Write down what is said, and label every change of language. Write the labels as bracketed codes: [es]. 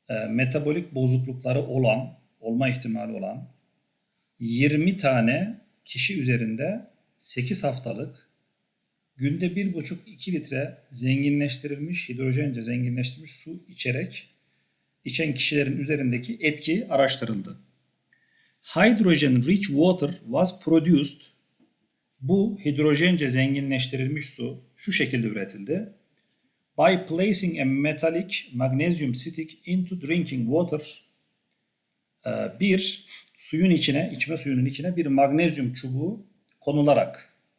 [tr] metabolik bozuklukları olma ihtimali olan 20 tane kişi üzerinde 8 haftalık günde 1,5-2 litre zenginleştirilmiş, hidrojence zenginleştirilmiş su içen kişilerin üzerindeki etki araştırıldı. [en] Hydrogen-rich water was produced. [tr] Bu hidrojence zenginleştirilmiş su şu şekilde üretildi. [en] By placing a metallic magnesium stick into drinking water. [tr] Bir suyun içine, içme suyunun içine bir magnezyum çubuğu konularak